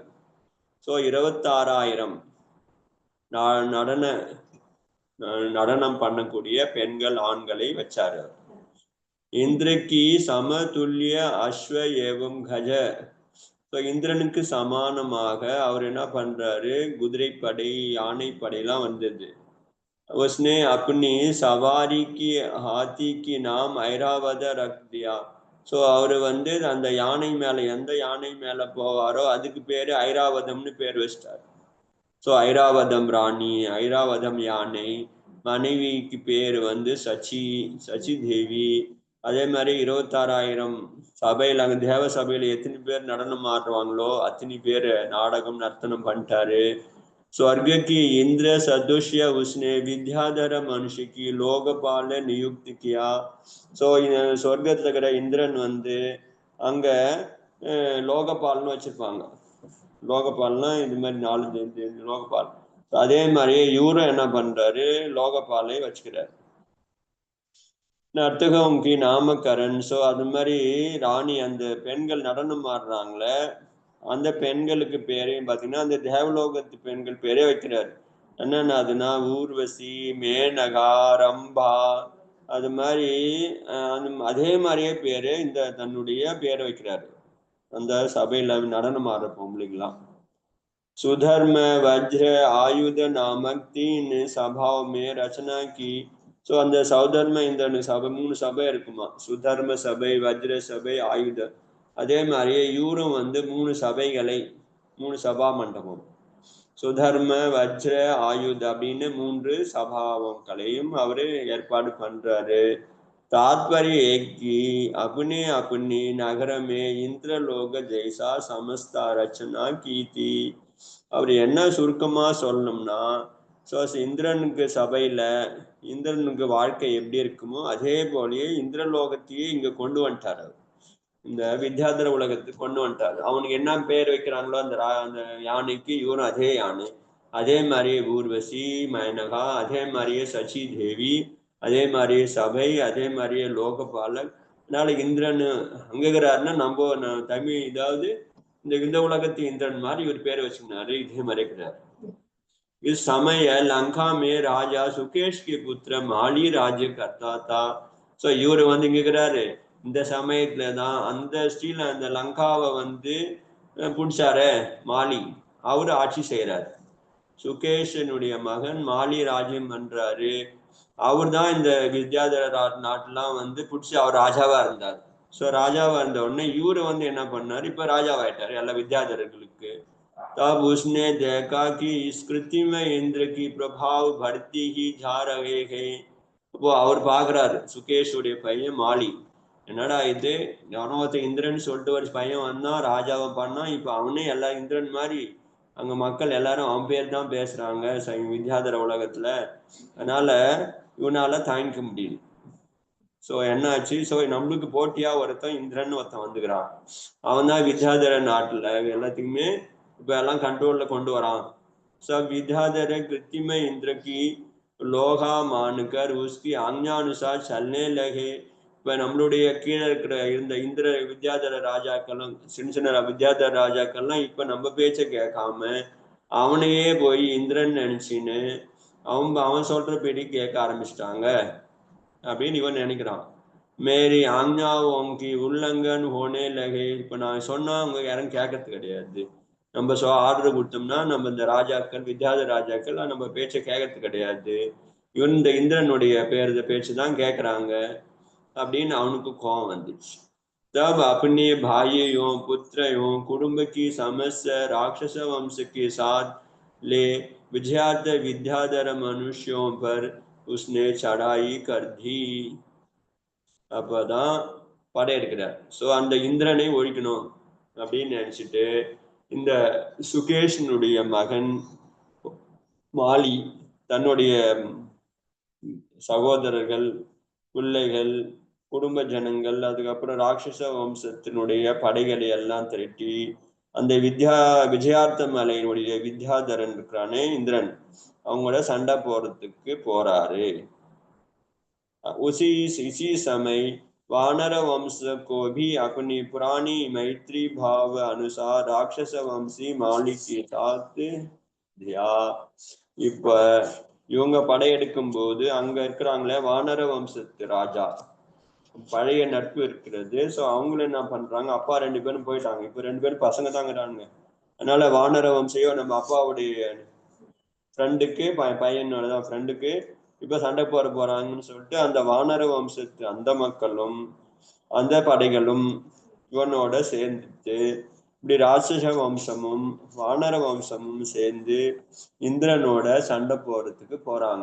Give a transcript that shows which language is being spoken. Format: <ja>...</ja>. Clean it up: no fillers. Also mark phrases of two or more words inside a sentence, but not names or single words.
<ta>ஸோ 26,000 நடனம் பண்ணக்கூடிய பெண்கள், ஆண்களை வச்சாரு.</ta> <hi>इंद्र के समतुल्य अश्व एवं गज.</hi> <ta>இந்திரனுக்கு சமானமாக அவர் என்ன பண்றாரு, குதிரைப்படை, யானைப்படையெல்லாம் வந்தது.</ta> <hi>उसने अपनी सवारी की हाथी की नाम ஐராவத रख दिया.</hi> <ta>ஸோ அவர் அந்த யானை மேல, எந்த யானை மேல போவாரோ அதுக்கு பேரு ஐராவதம்னு பேர் வச்சிட்டார். ஸோ ஐராவதம் ராணி, ஐராவதம் யானை. மனைவிக்கு பேர் சச்சி தேவி. அதே மாதிரி 26,000 சபையில, அங்க தேவ சபையில எத்தனை பேர் நடனம் ஆடுவாங்களோ அத்தனை பேர் நாடகம் நர்த்தனம் பண்ணிட்டாரு.</ta> <hi>स्वर्ग की इंद्र सदृश्य उसने विद्याधर मनुष्य की लोकपाल नियुक्त किया.</hi> <ta>ஸோ சொர்க்கத்துல இருக்கிற இந்திரன் அங்க லோகபால்னு வச்சிருப்பாங்க. லோகபால்னா இது மாதிரி 4 லோகபால். அதே மாதிரியே இவரும் என்ன பண்றாரு, லோகபாலை வச்சுக்கிறாரு.</ta> <hi>नर्तक की नामकरण.</hi> <ta>ஸோ அது மாதிரி ராணி, அந்த பெண்கள் நடனம் ஆடுறாங்களே அந்த பெண்களுக்கு பேரையும் பார்த்தீங்கன்னா அந்த தேவலோகத்து பெண்கள் பேரே வைக்கிறாரு. என்னன்னா அதுனா ஊர்வசி, மேனகா, ரம்பா, அது மாதிரி அதே மாதிரியே பேரு இந்த தன்னுடைய பேரை வைக்கிறாரு அந்த சபையில நடனம் ஆடுற பொம்பளைங்களாம்.</ta> <hi>सुधर्म वज्र आयुध नामक 3 सभाओं में रचना की.</hi> <ta>ஸோ அந்த சௌதர்ம இந்திரனு சபை 3 சபை இருக்குமா, சுதர்ம சபை, வஜ்ர சபை, ஆயுத. அதே மாதிரியே இவரும் 3 சபைகளை, 3 சபா மண்டபம், சுதர்ம வஜ்ர ஆயுத அப்படின்னு 3 சபாவங்களையும் அவரு ஏற்பாடு பண்றாரு.</ta> <hi>तात्पर्य एक कि अपने अपनी नगर में इंद्रलोक जैसा समस्त रचना की थी.</hi> <ta>அவர் என்ன சுருக்கமா சொல்லணும்னா, ஸோ இந்திரனுக்கு சபையில இந்திரனுக்கு வாழ்க்கை எப்படி இருக்குமோ அதே போலயே இந்திரலோகத்தையே இங்க கொண்டு வந்துட்டாரு. இந்த வித்யாதர உலகத்துக்கு கொண்டு வந்துட்டாரு. அவனுக்கு என்ன பேர் வைக்கிறாங்களோ அந்த யானைக்கு இவரும் அதே யானை. அதே மாதிரியே ஊர்வசி, மேனகா, அதே மாதிரியே சச்சி தேவி, அதே மாதிரியே சபை, அதே மாதிரியே லோகபாலன். அதனால இந்திரன் அங்குகிறாருன்னா நம்ம தமிழ், இதாவது இந்த உலகத்து இந்திரன் மாதிரி இவர் பேரை வச்சுக்கினாரு. இதே மாதிரி இருக்கிறார்.</ta> <hi>इस समय लंका में राजा सुकेश के पुत्र माली राज्य करता था.</hi> <ta>ஸோ இவர் இங்கிறாரு. இந்த சமயத்துலதான் அந்த ஸ்ரீல அந்த லங்காவை பிடிச்சாரு மாலி, அவரு ஆட்சி செய்யறாரு. சுகேஷனுடைய மகன் மாலி ராஜ்யம் பண்றாரு. அவர் தான் இந்த வித்யாதர நாட்டெல்லாம் பிடிச்சி அவர் ராஜாவா இருந்தார். ஸோ ராஜாவா இருந்த உடனே இவரு என்ன பண்ணாரு, இப்ப ராஜாவாயிட்டாரு எல்லா வித்யாதரர்களுக்கு.</ta> <hi>तब उसने देखा कि इस कृति में इंद्र की प्रभाव बढ़ती ही जा रहे हैं.</hi> <ta>இப்போ அவர் பாக்குறாரு, சுகேஷுடைய பையன் மாலி என்னடா இது, ஞானவத்த இந்திரன் சொல்லிட்டு ஒரு பையன் வந்தான், ராஜாவை பண்ணான், இப்ப அவனே எல்லா இந்திரன் மாதிரி அங்க மக்கள் எல்லாரும் அவன் பேர் தான் பேசுறாங்க வித்யாதர உலகத்துல. அதனால இவனால தாங்கிக்க முடியல. ஸோ என்னாச்சு, ஸோ நம்மளுக்கு போட்டியா ஒருத்தன் இந்திரன் ஒருத்தன் வந்துக்கிறான். அவன் தான் வித்யாதர நாட்டுல எல்லாத்தையுமே இப்ப எல்லாம் கண்ட்ரோல்ல கொண்டு வரான்.</ta> <hi>सब विद्याधर कृत्रिम इंद्र की लोहा मानकर उसकी आज्ञानुसार चलने लगे.</hi> <ta>இப்ப நம்மளுடைய கீழே இருக்கிற இருந்த இந்திர வித்யாதர ராஜாக்கள்லாம், சின்ன சின்ன வித்யாதர ராஜாக்கள்லாம் இப்ப நம்ம பேச்ச கேட்காம அவனையே போய் இந்திரன் நினைச்சின்னு அவன் சொல்றபடி கேட்க ஆரம்பிச்சிட்டாங்க அப்படின்னு இவன் நினைக்கிறான்.</ta> <hi>मेरी आज्ञाओं की उल्लंघन होने लगे.</hi> <ta>இப்ப நான் சொன்னா அவங்க யாரும் கேட்கறது கிடையாது. நம்ம ஆர்டர் கொடுத்தோம்னா நம்ம இந்த ராஜாக்கள் வித்யாத ராஜாக்கள் நம்ம பேச்சை கேட்கறது கிடையாது. இவன் இந்த இந்திரனுடைய பேச்சு தான் கேட்கறாங்க அப்படின்னு அவனுக்கு கோபம் வந்துச்சு.</ta> <hi>तब अपने भाइयों पुत्रों कुटुंब की समस्त राक्षस वंश के साथ ले विद्याधर मनुष्यों पर उसने चढ़ाई कर दी.</hi> <ta>அப்பதான் படையெடுக்கிறார். ஸோ அந்த இந்திரனை ஒழிக்கணும் அப்படின்னு நினைச்சிட்டு இந்த சுகேஷனுடைய மகன் மாலி தன்னுடைய சகோதரர்கள், பிள்ளைகள், குடும்ப ஜனங்கள், அதுக்கப்புறம் ராட்சச வம்சத்தினுடைய படைகளை எல்லாம் திரட்டி அந்த விஜயார்த்த மலையினுடைய வித்யாதரன் இருக்கிறானே இந்திரன், அவங்களோட சண்டை போறதுக்கு போறாரு.</ta> <hi>इसी समय वानर वंश को भी अपनी पुरानी मैत्री भाव अनुसार राक्षस वंशी मालिक के साथ दिया.</hi> <ta>இப்ப இவங்க படையெடுக்கும் போது அங்க இருக்கிறாங்களே வானர வம்சத்து ராஜா, பழைய நட்பு இருக்கிறது. ஸோ அவங்களும் என்ன பண்றாங்க, அப்பா 2 பேரும் போயிட்டாங்க, இப்ப 2 பேரும் பசங்க தாங்கிறாங்க. அதனால வானர வம்சையோ நம்ம அப்பாவுடைய ஃப்ரெண்டுக்கு பையனோடதான் ஃப்ரெண்டுக்கு இப்ப சண்டை போறாங்கன்னு சொல்லிட்டு அந்த வானர வம்சத்து அந்த மக்களும் அந்த படைகளும் இவனோட சேர்ந்துட்டு இப்படி ராட்சச வம்சமும் வானர வம்சமும் சேர்ந்து இந்திரனோட சண்டை போறதுக்கு போறாங்க.</ta>